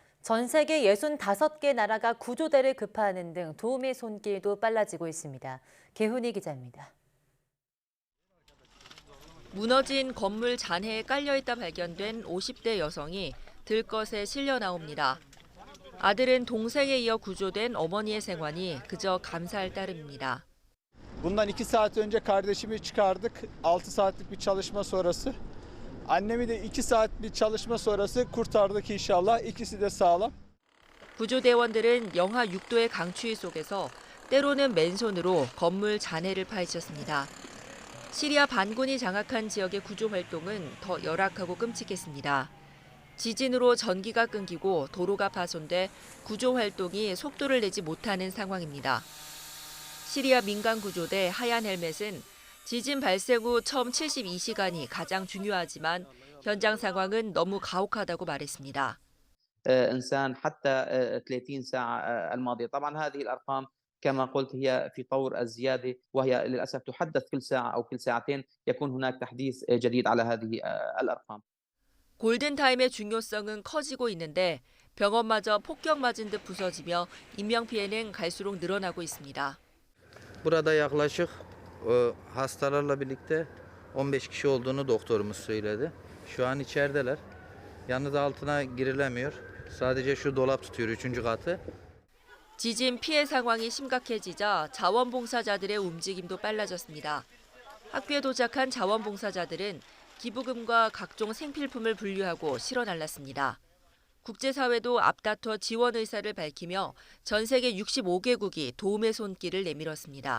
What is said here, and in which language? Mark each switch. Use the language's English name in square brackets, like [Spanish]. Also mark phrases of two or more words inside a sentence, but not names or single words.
[Korean] 전 세계 65개 나라가 구조대를 급파하는 등 도움의 손길도 빨라지고 있습니다. 개훈이 기자입니다. 무너진 건물 잔해에 깔려있다 발견된 50대 여성이 들것에 실려 나옵니다. 아들은 동생에 이어 구조된 어머니의 생환이 그저 감사할 따름입니다. [Turkish] Bundan 2 saat önce kardeşimi çıkardık. 6 saatlik bir çalışma sonrası. Annemi de 2 saat bir çalışma sonrası kurtardık inşallah. İkisi de sağlam. [Korean] 구조대원들은 영하 6도의 강추위 속에서 때로는 맨손으로 건물 잔해를 파헤쳤습니다. 시리아 반군이 장악한 지역의 구조 활동은 더 열악하고 끔찍했습니다. 지진으로 전기가 끊기고 도로가 파손돼 구조 활동이 속도를 내지 못하는 상황입니다. 시리아 민간 구조대 하얀 헬멧은 지진 발생 후 처음 72시간이 가장 중요하지만 현장 상황은 너무 가혹하다고 말했습니다. [Arabic] إنسان حتى 30 ساعة الماضية. طبعا هذه الأرقام كما قلت هي في طور الزيادة وهي للأسف تحدث كل ساعة أو كل ساعتين يكون هناك تحديث جديد على هذه الأرقام. [Korean] 골든타임의 중요성은 커지고 있는데 병원마저 폭격 맞은 듯 부서지며 인명피해는 갈수록 늘어나고 있습니다. [Turkish] Burada yaklaşık hastalarla birlikte 15 kişi olduğunu doktorumuz söyledi. Şu an içerideler. Yalnız altına girilemiyor. Sadece şu dolap tutuyor 3. katı. [Korean] 지진 피해 상황이 심각해지자 자원봉사자들의 움직임도 빨라졌습니다. 학교에 도착한 자원봉사자들은 기부금과 각종 생필품을 분류하고 실어 날랐습니다. 국제사회도 앞다퉈 지원 의사를 밝히며 전 세계 65개국이 도움의 손길을 내밀었습니다.